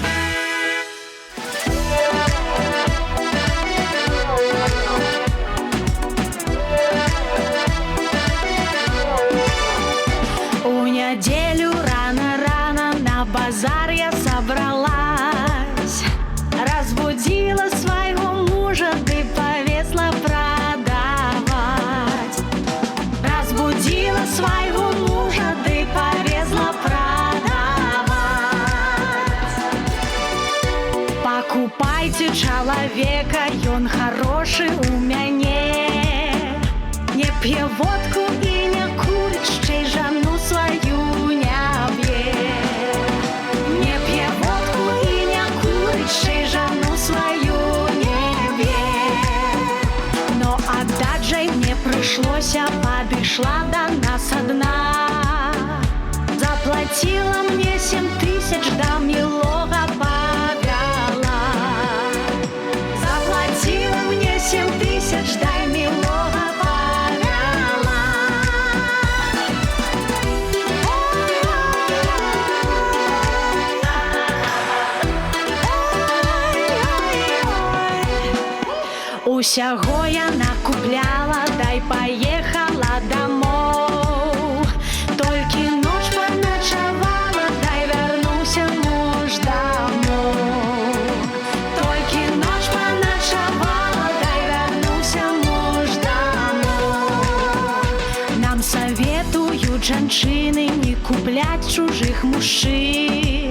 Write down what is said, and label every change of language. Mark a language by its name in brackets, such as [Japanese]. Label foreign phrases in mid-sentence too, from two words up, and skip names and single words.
[Belarusian] У нядзелю рана-рана на базар я сабралась, разбудила свайго мужа, ды павезла свайго мужа, ды павезла прадаваць. Пакупайце чалавека, ён харошы у мяне. Не п'е водку і не курыць, шчэй жану сваю не б'е. Не п'е водку і не курыць, шчэй жану сваю не б'е. Но аддаць жа мне прыйшлося, падышла да нас одна. [Russian] Заплатила мне 7000, да милого повяла. Заплатила мне 7000, да милого повяла. [Belarusian] Усяго я накупляла, дай поехала домой. Толькі ноч паначавала, дай вярнуўся муж домой. Толькі ноч паначавала, дай вярнуўся муж домой. Нам саветуюць жанчыны не купляць чужых мужчын.